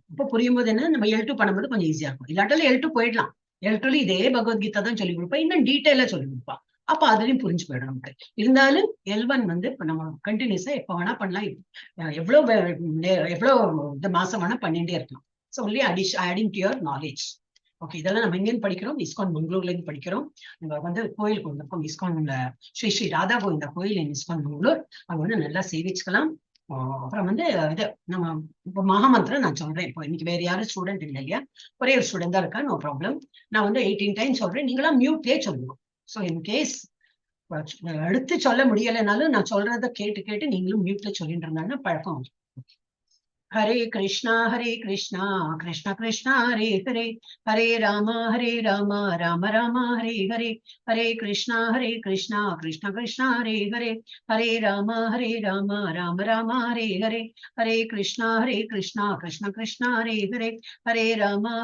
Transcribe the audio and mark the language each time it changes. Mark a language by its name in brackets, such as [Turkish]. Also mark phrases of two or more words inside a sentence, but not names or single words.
[Tamil] இப்ப புரியும் போது என்ன, நம்ம L2 பண்ணும்போது கொஞ்சம் ஈஸியா இருக்கும். இல்லாட்டாலும் L2 போயிடலாம். L2ல இதே பகவத்கீதா தான் சொல்லி கொடுப்பா, இன்னும் டீட்டெயிலா சொல்லி கொடுப்பா. அப்ப அதுலயும் புரிஞ்சு போயிடும் நமக்கு. இருந்தாலும் L1 வந்து இப்ப நம்ம கண்டினியூஸா எப்ப வேணா பண்ணலாம். எவ்வளவு இந்த மாசம் வேணா பண்ணிட்டே இருக்கலாம். [English] so only adding to your knowledge. [Tamil] ஓகே, இதெல்லாம் நம்ம எங்கேயும் படிக்கிறோம், ISKCON பெங்களூர்ல இருந்து படிக்கிறோம். நம்ம வந்து கோயிலுக்கு வந்திருக்கோம். ISKCONல ஸ்ரீ ஸ்ரீ ராதா கோவிந்தா கோயில் ISKCON பெங்களூர். அங்க வந்து நல்லா சேவிச்சுக்கலாம். அப்புறம் வந்து இது நம்ம இப்போ மகாமந்திரம் நான் சொல்றேன். இப்போ இன்னைக்கு வேற யாரும் ஸ்டூடெண்ட் இல்லை இல்லையா, ஒரே ஒரு ஸ்டூடெண்ட் தான் இருக்கா. [English] no problem. [Tamil] நான் வந்து 18 டைம் சொல்றேன், நீங்களாம் மியூட்லேயே சொல்லணும். [English] so in case [Tamil] எடுத்து சொல்ல முடியலைனாலும் நான் சொல்றதை கேட்டு கேட்டு நீங்களும் மியூட்ல சொல்லிட்டு இருந்தாங்கன்னா பழக்கம். [Sanskrit] हरे कृष्णा कृष्णा कृष्णा हरे हरे, हरे राम राम राम हरे हरे, हरे कृष्णा कृष्णा कृष्णा हरे हरे, हरे राम राम राम हरे हरे, हरे कृष्णा कृष्णा कृष्णा हरे हरे, हरे राम